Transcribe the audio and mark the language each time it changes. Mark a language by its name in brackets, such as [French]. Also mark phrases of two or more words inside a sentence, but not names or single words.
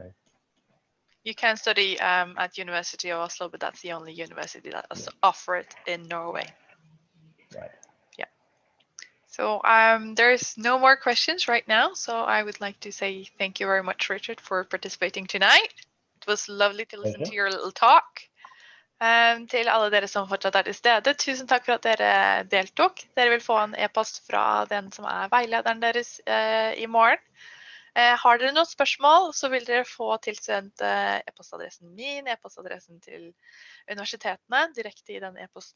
[English] You can study at University of Oslo, but that's the only university that offer it in Norway. Right. Yeah. So there's no more questions right now, so I would like to say thank you very much, Richard, for participating tonight. It was lovely to listen to your little talk. [Norwegian] Til alle dere som fortsatt til stede, tusen takk for at dere deltok. Dere vil få en e-post fra den som veilederen deres i morgen. Har dere noen spørsmål, så vil dere få tilsendt e-postadressen min, e-postadressen til universitetene, direkte i den e-posten.